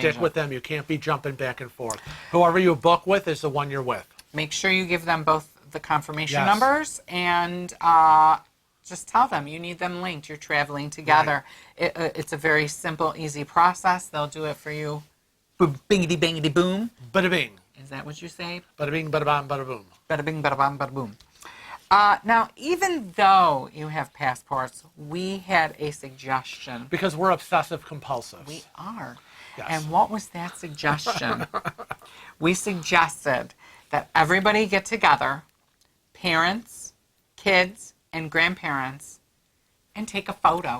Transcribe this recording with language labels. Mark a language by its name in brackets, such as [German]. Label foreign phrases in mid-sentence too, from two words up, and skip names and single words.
[English] agent. stick with them. You can't be jumping back and forth. Whoever you book with is the one you're with. Make sure you give them both the confirmation Yes. numbers and just tell them you need them linked. You're traveling together. It's a very simple, easy process. They'll do it for you. Bingity, bangity, boom. Bada bing. Is that what you say? Bada bing, bada bam, bada boom. Bada bing, bada bam, bada boom. Now, even though you have passports, we had a suggestion. Because we're obsessive compulsives. We are. Yes. And what was that suggestion? We suggested that everybody get together, parents, kids, and grandparents, and take a photo.